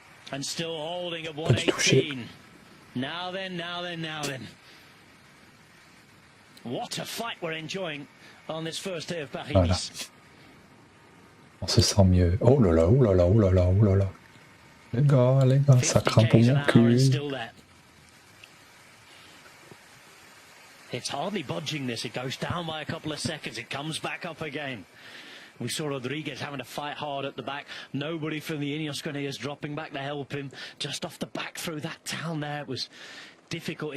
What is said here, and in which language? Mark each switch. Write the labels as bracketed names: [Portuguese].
[English] And still holding at 118. Now then. What a fight we're enjoying on this first day of Paris. [French] Voilà. On se sent mieux. Oh là là, oh là là, oh là là, oh là là. Les gars, ça craint pour mon cul. [English] It's hardly budging this. It goes down by a couple of seconds. It comes back up again. We saw Rodriguez having to fight hard at the back. Nobody from the Ineos Grenadiers dropping back to help him. Just off the back through that town there. It was difficult.